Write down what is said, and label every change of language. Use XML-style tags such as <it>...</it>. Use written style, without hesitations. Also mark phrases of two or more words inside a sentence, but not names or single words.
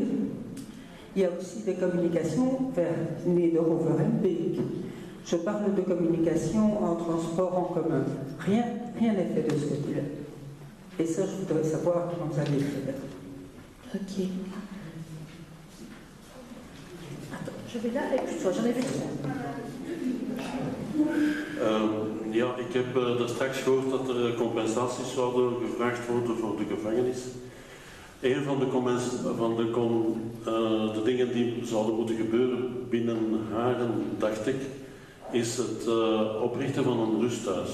<fr>Il y a aussi des communications vers Neder-Overhembeek. Je parle de communication en transport en commun. Rien n'est fait de ce côté-là. Et ça, je voudrais savoir comment vous allez faire. Ok. Attends, je vais là avec toi, j'en ai vu 3.</fr> <nl>Ja, ik heb er straks gehoord dat er compensaties zouden gevraagd worden voor de gevangenis. Een van de dingen die zouden moeten gebeuren binnen Haren, dacht ik, is het oprichten van een rusthuis.</nl>